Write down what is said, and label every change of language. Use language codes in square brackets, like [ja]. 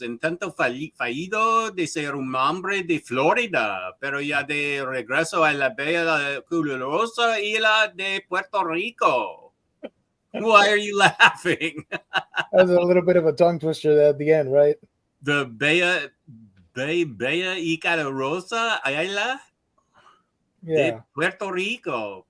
[es] Intento fallido de ser un hombre de Florida, pero ya de regreso a la bella calurosa isla de Puerto Rico. [en] Why are you laughing? That was a little bit of a tongue twister there at the end, right? [es] The Bella y Calurosa isla de Puerto Rico.